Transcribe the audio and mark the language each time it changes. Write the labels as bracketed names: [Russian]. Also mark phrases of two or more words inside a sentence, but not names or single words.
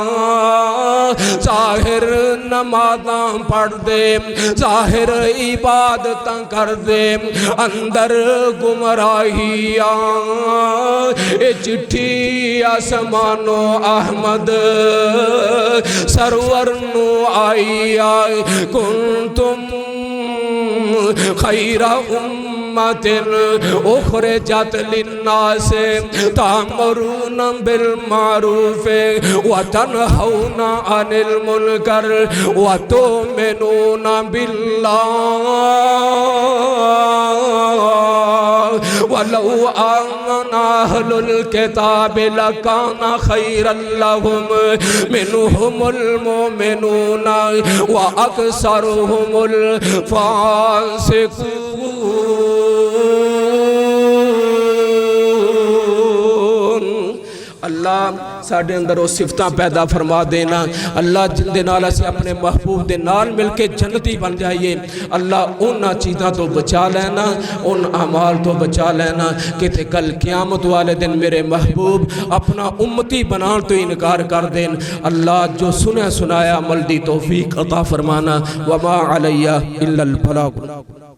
[Punjabi] ظاہر نمازاں پڑھدے، ظاہر عبادتاں کردے، اندر گمراہیاں. اے چٹھی اسمانوں احمد سرور نوں آئیا. [Arabic] كنتم خير أمة أخرجت للناس تأمرون بالمعروف وتنهون عن المنكر وتؤمنون بالله ولو آمن أهل الكتاب لكان خيرا لهم منهم المؤمنون وأكثرهم الفاسقون. [Punjabi] اللہ ساڈے اندر وہ صفتاں پیدا فرما دینا. اللہ جندے نال اسیں اپنے محبوب دے نال مل کے جنتی بن جائیے. اللہ انہاں چیزاں توں بچا لینا، ان اعمال توں بچا لینا کتے کل قیامت والے دن میرے محبوب اپنا امتی بنانے توں انکار کر دین. اللہ جو سنا سنایا عمل دی توفیق عطا فرمانا. [Arabic] وما علي إلا البلاغ.